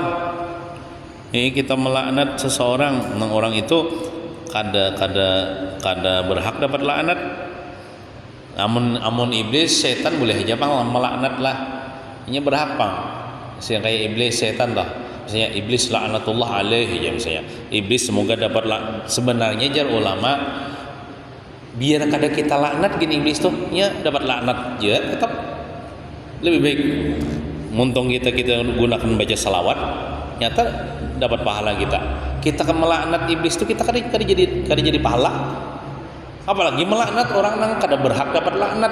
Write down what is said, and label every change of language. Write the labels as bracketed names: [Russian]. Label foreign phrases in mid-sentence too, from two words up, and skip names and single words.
[Banjar] Kita melaknat seseorang, nang orang itu kada berhak dapat laknat. Amun iblis setan boleh aja pang melaknat lah. Ini berhak pang. Kayak iblis setan lah. Misalnya iblis [Arabic] laknatullah alaihi [Banjar] ya, misalnya iblis semoga dapat sebenarnya jar ulama biar kada kita laknat gini iblis tuh ya dapat laknat ya, tetap lebih baik muntung kita gunakan baca salawat nyata dapat pahala kita kan melaknat iblis tuh kita kada jadi pahala, apalagi melaknat orang yang kada berhak dapat laknat.